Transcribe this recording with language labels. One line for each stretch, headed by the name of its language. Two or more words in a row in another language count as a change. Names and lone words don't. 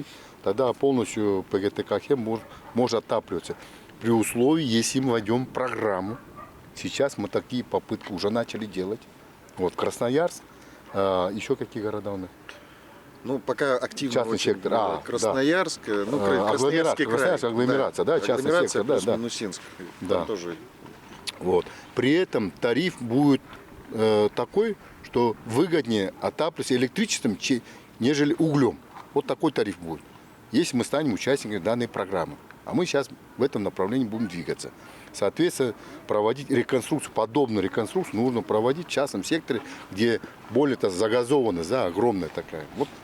Russian: Тогда полностью ПГТ Каахем может отапливаться. При условии, если мы введем программу. Сейчас мы такие попытки уже начали делать. Вот Красноярск, еще какие города у нас? Пока активно частный очень сектор. Красноярск, Красноярский край. Красноярск, агломерация, да, частный сектор. Да. Минусинск. Да. Тоже. Вот. При этом тариф будет такой, что выгоднее отапливаться электричеством, нежели углем. Вот такой тариф будет, если мы станем участниками данной программы. А мы сейчас в этом направлении будем двигаться. Соответственно, проводить реконструкцию, подобную реконструкцию нужно проводить в частном секторе, где более загазованность, да, огромная такая.